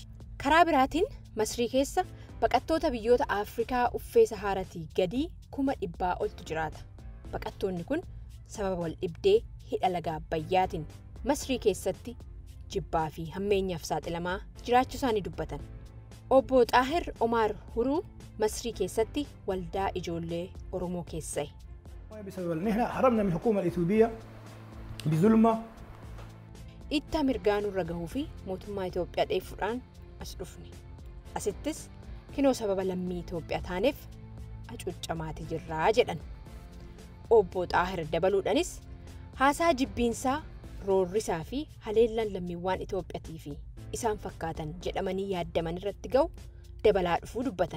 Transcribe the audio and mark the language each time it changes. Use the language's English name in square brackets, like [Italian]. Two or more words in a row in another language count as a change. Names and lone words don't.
[Oromo] Karaa biraatiin Masrii keessa baqattoota biyyoota Afrikaa uffee Sahaaratii gadii 100,000 oltu jiraata. Baqattoonni kun sababa wal dhibdee hidha laga Abbayyaatiin Masrii keessatti jibbaa fi hammeenyaaf saaxilamaa jiraachuu isaanii dubbatan. Obbo Xaahir Omar Huruu Masrii keessatti waldaa ijoollee Oromoo keessa'e. [Arabic] بسبب ان احنا هربنا من الحكومه الاثيوبيه بظلمه [Oromo] itti mirgaanuu ragahuu fi mootummaa Itoophiyaa dheeffuudhaan as dhufne. Asittis kinoo sababa lammii Itoophiyaa taaneef acuuccamaati jirraa jedhan. Obbo Xaahir dabaluudhaanis haasaa jibbiinsaa roorrisaa fi haleellaan lammiiwwan Itoophiyaatii fi isaan fakkaatan jedhamanii yaadaman irratti ga'u dabalaa dhufuu dubbatan.